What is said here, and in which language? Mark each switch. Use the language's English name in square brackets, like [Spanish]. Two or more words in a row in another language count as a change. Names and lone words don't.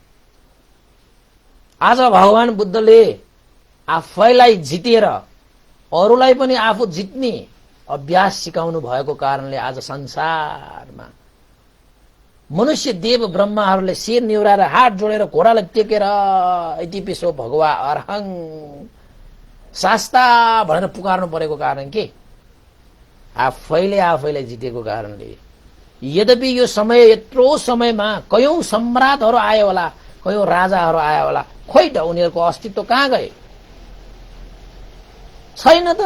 [Nepali] आज भगवान बुद्धले आफैलाई जितेर अरूलाई पनि आफू जित्ने अभ्यास सिकाउनु भएको कारणले आज संसारमा मनुष्य देव ब्रह्माहरूले शिर निहुराएर हात जोडेर घोडालाई टेकेर [Pali] इति पिसो भगवा अर्हङ शास्ता [Nepali] भनेर पुकार्नु परेको कारण के, आफैलाई जितेको कारणले। यद्यपि यो समय, यत्रो समयमा कयौं सम्राटहरू आए होला, कयौं राजाहरू आए होला, खोइ त उनीहरूको अस्तित्व कहाँ गए? छैन त।